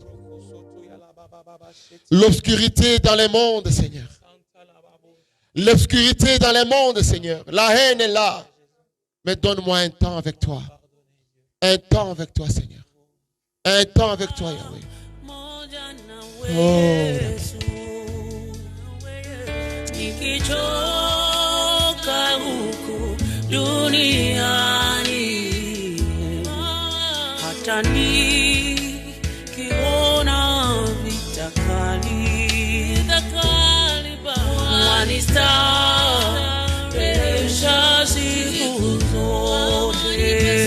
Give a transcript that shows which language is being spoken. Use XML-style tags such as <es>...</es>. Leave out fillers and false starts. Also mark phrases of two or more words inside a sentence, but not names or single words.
<fr>L'obscurité dans le monde, Seigneur. L'obscurité dans le monde, Seigneur. La haine est là. Mais donne-moi un temps avec toi. Un temps avec toi, Seigneur. Un temps avec toi, Yahweh. Oh.</fr> <sw>Duniani hata nikiona vita kali wanistarehesha siku zote.</sw>